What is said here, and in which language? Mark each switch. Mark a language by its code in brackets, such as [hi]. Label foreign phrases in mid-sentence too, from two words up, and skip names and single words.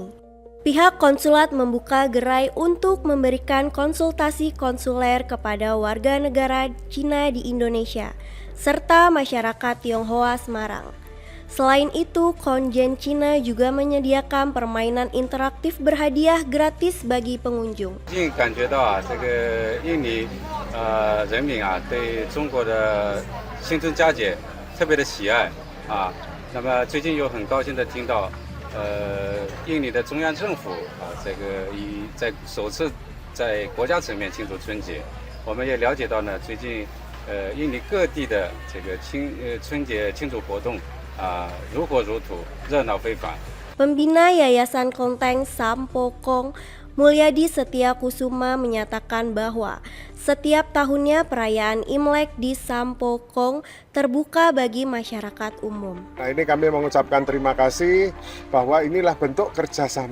[id] Pihak konsulat membuka gerai untuk memberikan konsultasi konsuler kepada warga negara Cina di Indonesia, serta masyarakat Tionghoa Semarang. Selain itu, konjen Cina juga menyediakan permainan interaktif berhadiah gratis bagi pengunjung. [zh] 感觉到这个印尼人民对中国的新春佳节特别的喜爱啊。那么最近又很高兴的听到印尼的中央政府这个在首次在国家层面庆祝春节。我们也了解到呢，最近印尼各地的这个春节庆祝活动 如火如荼，热闹非凡。 [id] Pembina Yayasan Klenteng Sampokong, Mulyadi Setia Kusuma menyatakan bahwa setiap tahunnya perayaan Imlek di Sampokong terbuka bagi masyarakat umum. Nah, ini kami mengucapkan terima kasih bahwa inilah bentuk kerjasama.